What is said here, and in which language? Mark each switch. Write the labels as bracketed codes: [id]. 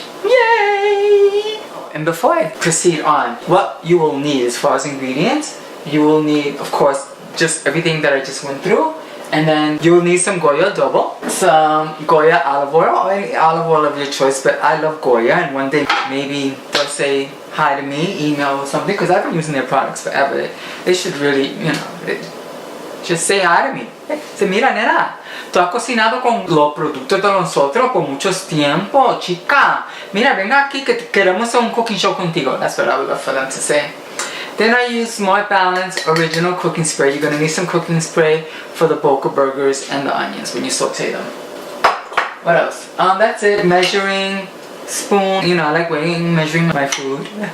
[en] Yay! And before I proceed on, what you will need as far as ingredients, you will need, of course, just everything that I just went through. And then you'll need some Goya adobo, some Goya olive oil, or any olive oil of your choice, but I love Goya, and one day maybe they'll say hi to me, email or something, because I've been using their products forever. They should really, you know, just say hi to me. [es] Se mira, nena, tú has cocinado con los productos de nosotros por mucho tiempo, chica. Mira, venga aquí que queremos hacer un cooking show contigo. [en] That's what I would love for them to say. Then I use Smart Balance Original Cooking Spray. You're going to need some cooking spray for the Boca Burgers and the onions when you saute them. What else? That's it. Measuring spoon. You know, I like measuring my food.